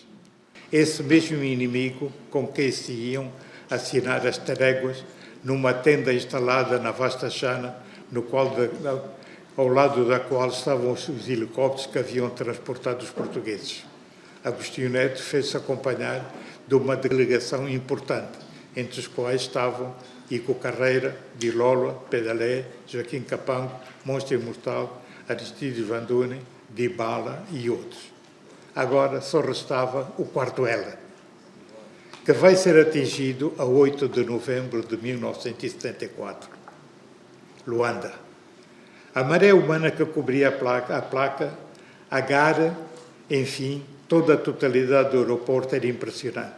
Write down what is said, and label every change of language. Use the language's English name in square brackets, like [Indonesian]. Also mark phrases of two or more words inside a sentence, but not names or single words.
[Portuguese] Esse mesmo inimigo com quem se iam assinar as tréguas numa tenda instalada na vasta chana, no qual, ao lado da qual estavam os helicópteros que haviam transportado os portugueses. Agostinho Neto fez-se acompanhar de uma delegação importante, entre os quais estavam Ico Carreira, Dilola, Pedalé, Joaquim Capango, Monstro Imortal, Aristides Vandune, Dibala e outros. Agora só restava o quarto L, que vai ser atingido a 8 de novembro de 1974. Luanda. A maré humana que cobria a placa agara, enfim, toda a totalidade do aeroporto era impressionante.